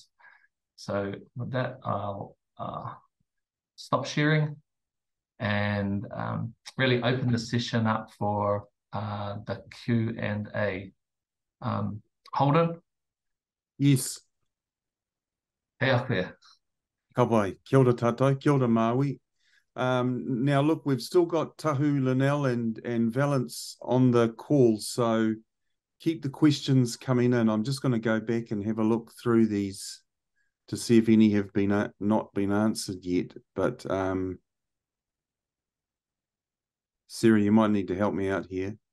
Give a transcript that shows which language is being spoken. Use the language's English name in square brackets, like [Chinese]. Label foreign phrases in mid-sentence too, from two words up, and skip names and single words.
[English] So with that, I'll stop sharing and really open the session up for the Q&A. Holden? Yes. Hey, Akwe. [Māori] Ka pai. Kia ora tātou. Kia ora Māui. [English] Now, look, we've still got Tahu, Linnell and Valence on the call, so keep the questions coming in. I'm just going to go back and have a look through these to see if any have been not been answered yet. But Sarah, you might need to help me out here.